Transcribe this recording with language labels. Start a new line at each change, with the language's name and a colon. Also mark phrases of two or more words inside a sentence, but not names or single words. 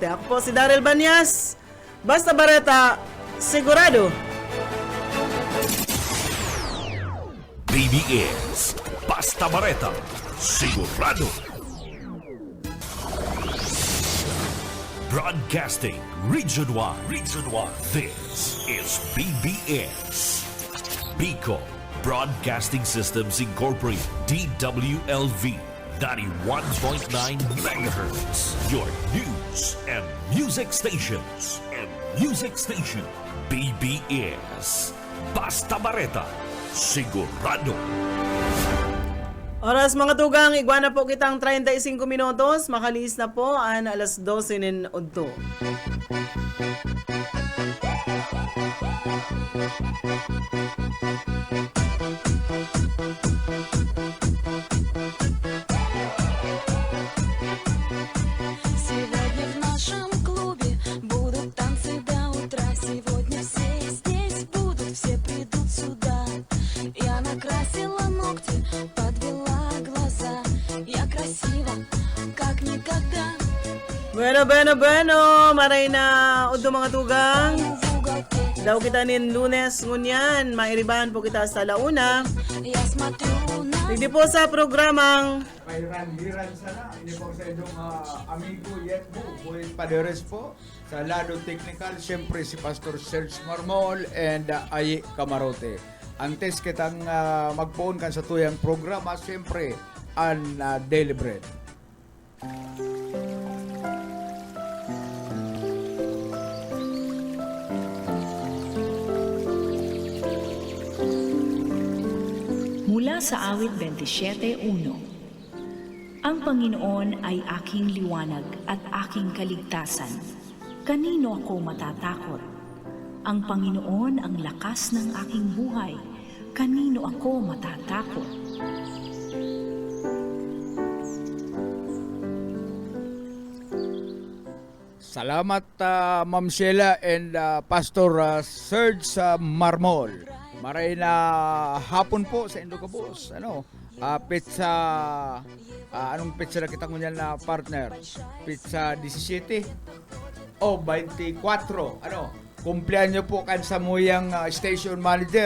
Bikol: Ako po si Daryl Banyas. Basta bareta, sigurado. BBS Basta Bareta, sigurado.
English: Broadcasting region-wide. This is BBS. Bicol Broadcasting Systems Incorporated. DWLV 91.9 megahertz. Your news and music stations.
Bikol: BBS Basta Bareta, sigurado. Oras mga tugang, igwana po kitang 35 minutos. Makalis na po ang alas 12:08.
Russian: Сегодня в нашем клубе будут танцы до утра. Сегодня все здесь будут, все придут сюда. Я накрасила ногти, подвела глаза. Я красива, как никогда.
Bikol: Bueno. Maray na udo mga tugang.
Russian: В уголке
Bikol: Daw kita nin Lunes ngunyan. Mairibahan po kita sa launa.
Russian: я смотрю на
Bikol: Hindi po sa programang Hiran sana. Ini po sa inyong amigo Yetbo, Boyet Paderes po. Sa lado technical, siyempre si Pastor Serge Marmol and Aye Camarote. Ang test kitang magpuon kan sa tuyang programa, siyempre, ang Daily Bread.
Filipino: Mula sa awit 27:1. Ang Panginoon ay aking liwanag at aking kaligtasan. Kanino ako matatakot? Ang Panginoon ang lakas ng aking buhay. Kanino ako matatakot?
Bikol: Salamat Ma'am Sheila and Pastor Serge Marmol. Maray na hapon po sa Indocabos. Pizza anong pizza na kita ngunyan na partner? Pizza 17 o 24. Kumpleanyo po kan sa muyang station manager.